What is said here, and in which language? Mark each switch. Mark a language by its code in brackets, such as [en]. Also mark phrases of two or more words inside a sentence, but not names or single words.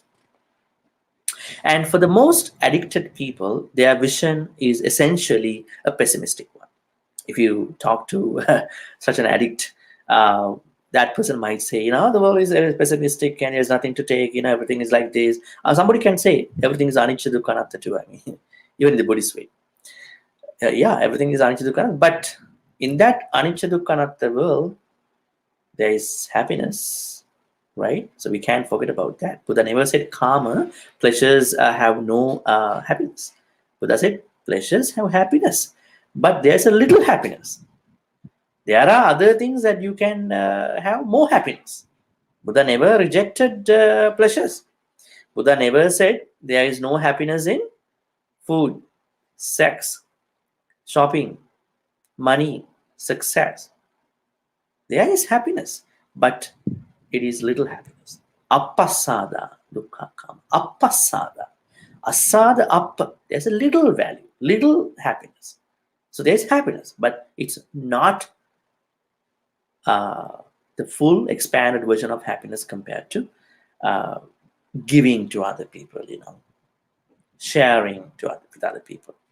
[en] And for the most addicted people, their vision is essentially a pessimistic one. If you talk to such an addict, uh, that person might say, the world is pessimistic and there's nothing to take, everything is like this. Somebody can say everything is [pi] anicca dukkha anatta [en] too. I mean, even in the Buddhist way. Yeah, everything is [pi] anicca dukkha anatta. [en] But in that [pi] anicca dukkha anatta [en] world, there is happiness, right? So we can't forget about that. Buddha never said karma, pleasures have no happiness. Buddha said pleasures have happiness, but there's a little happiness. There are other things that you can have more happiness. Buddha never rejected pleasures. Buddha never said there is no happiness in food, sex, shopping, money, success. There is happiness, but it is little happiness. [pi] Appasada dukkha kama. Appasada. Asada appa. [en] There's a little value, little happiness. So there's happiness, but it's not the full expanded version of happiness compared to uh, giving to other people, sharing with other people.